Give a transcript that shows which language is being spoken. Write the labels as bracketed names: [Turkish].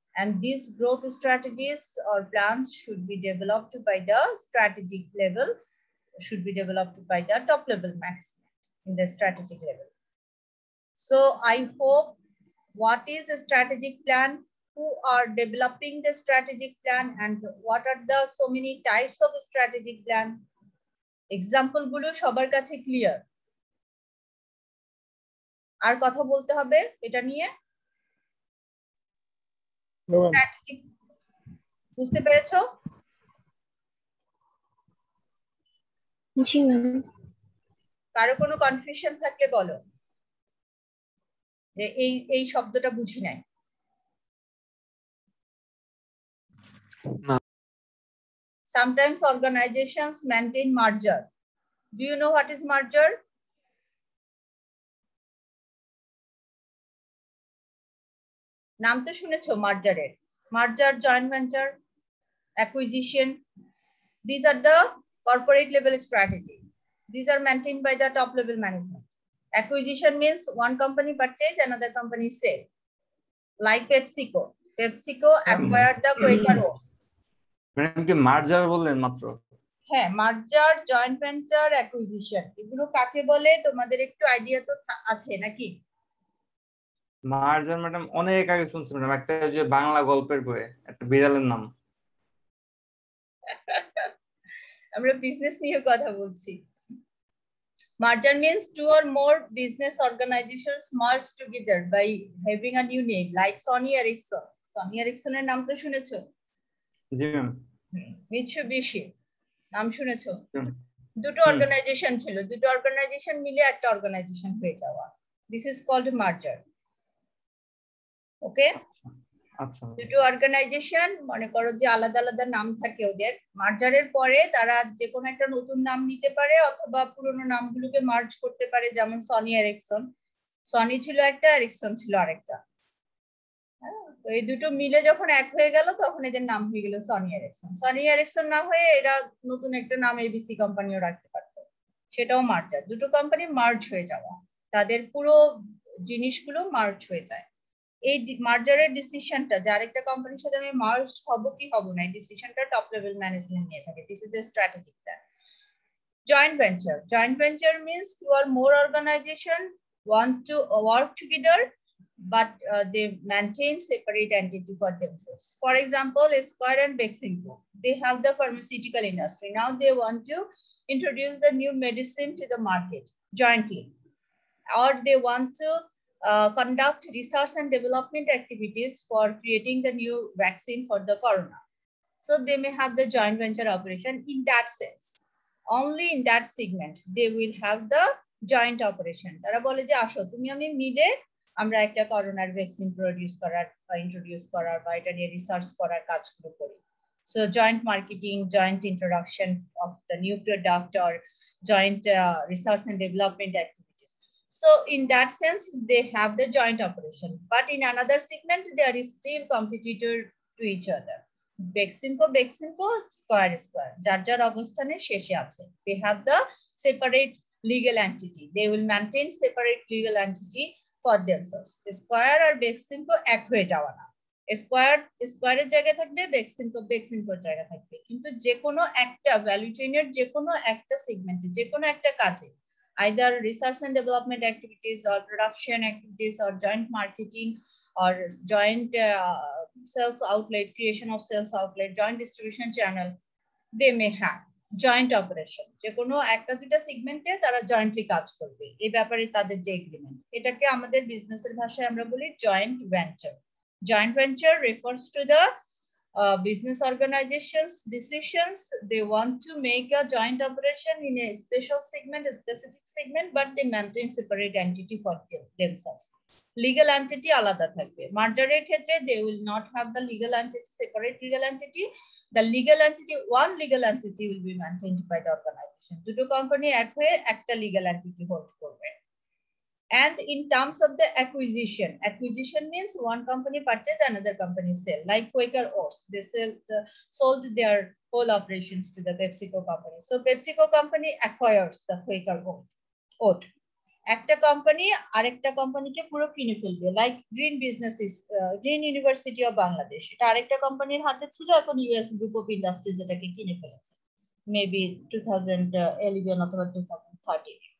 [English] And these growth strategies or plans should be developed by the strategic level, should be developed by the top level management in the strategic level. So I hope what is a strategic plan, who are developing the strategic plan, and what are the so many types of strategic plan. [Bangla] Example গুলো সবার কাছে clear? আর কথা বলতে হবে এটা নিয়ে? Strategic বুঝতে পেরেছো? জি ম্যাম। কারো কোনো কনফিউশন থাকলে বলো যে এই শব্দটা বুঝি নাই। [English] Sometimes organizations maintain merger. Do you know what is merger? [Bangla] নাম তো শুনেছো মার্জারের। [English] Merger, joint venture, acquisition. These are the corporate level strategy. These are maintained by the top level management. Acquisition means one company purchase, another company sell. Like PepsiCo. PepsiCo acquired the Quaker Oats. [Bangla] Madam কি মার্জার বললেন মাত্র? হ্যাঁ, মার্জার, joint venture, acquisition, এগুলো কাকে বলে তোমাদের একটু idea তো আছে নাকি? মার্জার ম্যাডাম অনেক আগে শুনছি ম্যাডাম, একটা যে বাংলা গল্পের বইয়ে একটা বিড়ালের নাম। আমরা বিজনেস নিয়ে কথা বলছি। [English] Merger means two or more business organizations merge together by having a new name, like Sony Ericsson. [Bangla] Sony Ericsson এর নাম তো শুনেছো? জি ম্যাম। Mitsubishi নাম শুনেছো? দুটো অর্গানাইজেশন ছিল, দুটো অর্গানাইজেশন মিলে একটা অর্গানাইজেশন হয়ে যাওয়া। [English] This is called merger. Okay? [Bangla] আচ্ছা দুটো অর্গানাইজেশন মনে করো যে আলাদা আলাদা নাম থাকে ওদের, মার্জারের পরে তারা যে কোনো একটা নতুন নাম নিতে পারে অথবা পুরোনো নামগুলোকে মার্জ করতে পারে, যেমন সনি এরিকসন, সনি ছিল একটা, এরিকসন ছিল আরেকটা। তো এই দুটো মিলে যখন এক হয়ে গেল তখন এদের নাম হয়ে গেল সনি এরিকসন। সনি এরিকসন না হয়ে এরা নতুন একটা নাম এবিসি কোম্পানিও রাখতে পারতো, সেটাও মার্জার। দুটো কোম্পানি মার্জ হয়ে যাওয়া, তাদের পুরো জিনিসগুলো মার্জ হয়ে যায়। এই মার্জারের ডিসিশনটা যে আরেকটা কোম্পানির সাথে আমি মার্জ হব কি হব না, এই ডিসিশনটা টপ লেভেল ম্যানেজমেন্ট নিয়ে থাকে। [English] This is the strategic plan. Joint venture, joint venture means two or more organization want to work together but they maintain separate entity for themselves. For example, Square and Beximco, they have the pharmaceutical industry. Now they want to introduce the new medicine to the market jointly, or they want to conduct research and development activities for creating the new vaccine for the corona. So they may have the joint venture operation in that sense. Only in that segment they will have the joint operation. [Bangla] তারা বলে যে আসো তুমি আমি মিলে আমরা একটা করোনার ভ্যাকসিন প্রোডিউস করার বা ইন্ট্রোডিউস করার বা এটা নিয়ে রিসার্চ করার কাজগুলো করি। [English] So joint marketing, joint introduction of the new product, or joint research and development activities. So in that sense, they have the joint operation. But in another segment, there is still competitor to each other. [Bangla] Beximco, Square, যার যার অবস্থানে শেষে আছে। [English] They have the separate legal entity. They will maintain separate legal entity for themselves. [Bangla] Square আর Beximco এক হয়ে যাওয়া না। স্কোয়ারের জায়গায় থাকবে, বেক্সিমকোর জায়গা থাকবে, কিন্তু যে কোনো একটা ভ্যালু চেইনের যে কোনো একটা সেগমেন্টে যে কোনো একটা কাজে [English] either research and development activities or production activities or joint marketing or joint sales outlet, creation of sales outlet, joint distribution channel, they may have joint operation. [Bangla] যে কোনো একটা দুইটা সেগমেন্টে তারা জয়েন্টলি কাজ করবে, এই ব্যাপারে তাদের যে এগ্রিমেন্ট, এটাকে আমাদের বিজনেসের ভাষায় আমরা বলি joint venture. [English] Joint venture refers to the business organizations decisions. They want to make a joint operation in a special segment, a specific segment, but they maintain separate entity for themselves. Legal entity [Bangla] আলাদা থাকবে। মার্জারের ক্ষেত্রে [English] they will not have the legal entity, separate legal entity. The legal entity, one legal entity will be maintained by the organization. [Bangla] দুটো company এক হয়ে একটা legal entity hold করবে। [English] And in terms of the acquisition means one company purchase, another company sell. Like Quaker Oats, they sold their whole operations to the PepsiCo company. So PepsiCo company acquires the Quaker Oat. [Bangla] একটা company আরেকটা কোম্পানিকে পুরো কিনে ফেলবে। Like green university of Bangladesh, এটা আরেকটা কোম্পানির হাতে ছিল, এখন ইউএস গ্রুপ অফ ইন্ডাস্ট্রিজ এটাকে কিনে ফেলেছে, মেবি 2011 অথবা 2013।